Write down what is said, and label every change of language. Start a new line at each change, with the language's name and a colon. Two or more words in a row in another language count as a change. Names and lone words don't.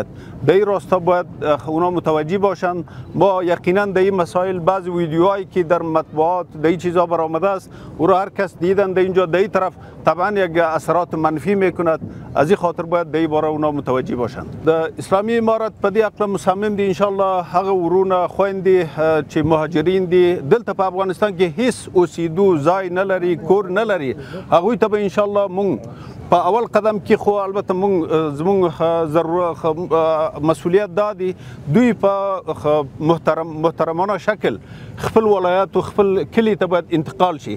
Persian: در این راستا باید اونا متوجه باشند. ما یقینا در این مسائل بعض ویدیوهایی که در مطبوعات در این چیزا برآمده است او را هر کس دیدن در اینجا در این طرف طبعا یک اثرات منفی میکند. از این خاطر باید در این باره اونا متوجه باشند.
Pashto: در اسلامی امارت په دې عقل مصمم دي انشاءالله هغه ورونه خويندې چې مهاجرین دي دلته په افغانستان کې هیڅ اوسېدو ځای نه لري کور نه لري هغوی ته به انشاءالله مونږ په اول قدم کې خو البته زموږ مسؤلیت دا دی دوی په محترمانه شکل خپل ولایات او خپل کلي ته باید انتقال شي.